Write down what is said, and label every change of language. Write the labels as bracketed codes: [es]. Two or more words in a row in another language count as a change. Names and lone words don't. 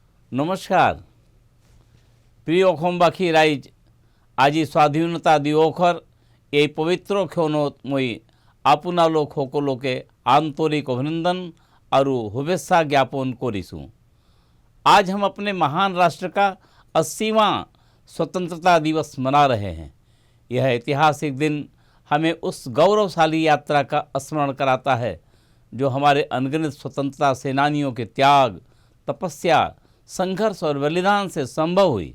[as] নমস্কার প্রিয় অসমবাসী রাইজ, আজি স্বাধীনতা দিৱসৰ এই পবিত্ৰ ক্ষণত মই আপোনালোক সকলোকে [hi] आंतरिक अभिनंदन और शुभेच्छा ज्ञापन [as] करिছোঁ। [hi] आज हम अपने महान राष्ट्र का 80वां स्वतंत्रता दिवस मना रहे हैं। यह ऐतिहासिक दिन हमें उस गौरवशाली यात्रा का स्मरण कराता है जो हमारे अनगिनत स्वतंत्रता सेनानियों के त्याग, तपस्या, संघर्ष और बलिदान से संभव हुई।